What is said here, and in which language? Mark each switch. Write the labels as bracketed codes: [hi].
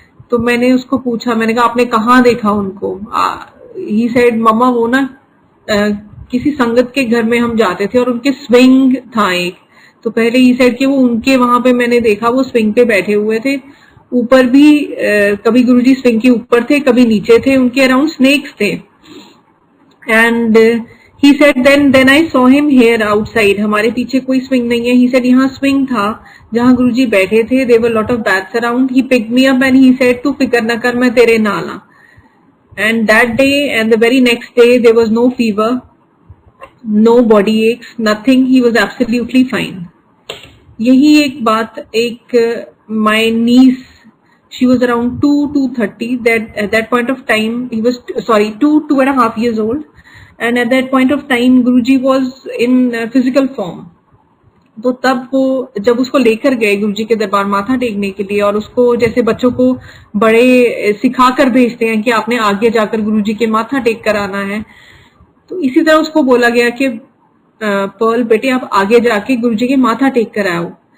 [hi] तो मैंने उसको पूछा, मैंने कहा आपने कहाँ देखा उनको? he said मम्मा वो ना किसी संगत के घर में हम जाते थे और उनके स्विंग था एक, तो पहले he said कि वो उनके वहां पे मैंने देखा, वो स्विंग पे बैठे हुए थे, ऊपर भी कभी गुरुजी स्विंग के ऊपर थे कभी नीचे थे, उनके अराउंड स्नेक्स थे। [en] and he said then I saw him here outside, [hi] हमारे पीछे कोई swing नहीं है। [en] he said [hi] यहाँ swing था जहाँ गुरुजी बैठे थे, [en] there were lot of bats around, he picked me up and he said [pa] तू फिक्र न कर मैं तेरे नाल हाँ। [en] and that day and the very next day there was no fever, no body aches, nothing, he was absolutely fine। [hi] यही एक बात एक [en] my niece, she was around 2-2:30, that at that point of time he was 2.5 years old, and at that point of time Guruji was in physical form। [hi] तो तब वो जब उसको लेकर गए गुरुजी के दरबार माथा टेकने के लिए, और उसको जैसे बच्चों को बड़े सिखा कर भेजते हैं कि आपने आगे जाकर गुरुजी के माथा टेक कर आना है, तो इसी तरह उसको बोला गया कि पर्ल बेटे आप आगे जाके गुरुजी के माथा टेक कर आओ।